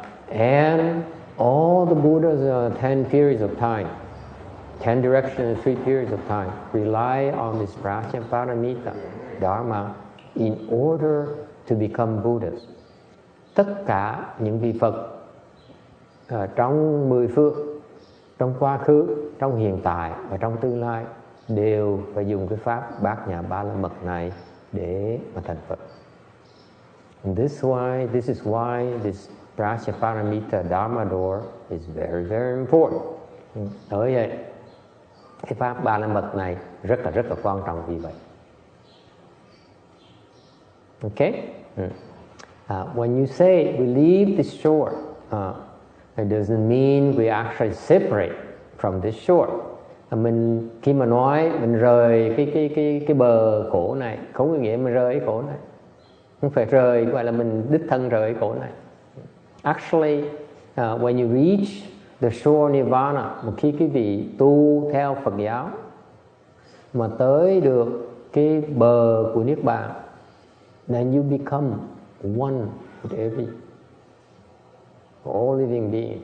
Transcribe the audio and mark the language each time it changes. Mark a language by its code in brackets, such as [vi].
[en] And all the Buddhas, 10 periods of time, 10 directions and 3 periods of time, rely on this Prajna Paramita, Dharma, in order to become Buddhas. [vi] Tất cả những vị Phật trong 10 phương, trong quá khứ, trong hiện tại và trong tương lai đều phải dùng cái pháp bát nhã ba la mật này để mà thành Phật. [en] And this is why this Prajna Paramita Dharma door is very, very important. [vi] Bởi vậy, cái pháp ba la mật này rất là quan trọng vì vậy. [en] Okay? When you say we leave this shore, it doesn't mean we actually separate from this shore. [vi] Mình khi mà nói mình rời cái bờ khổ này, không có nghĩa mình rời cái khổ này. Không phải rời gọi là mình đích thân rời cái khổ này. [en] Actually, when you reach the shore nirvana, [vi] một khi quý vị tu theo Phật giáo mà tới được cái bờ của niết bàn, [en] then you become one with every all living being.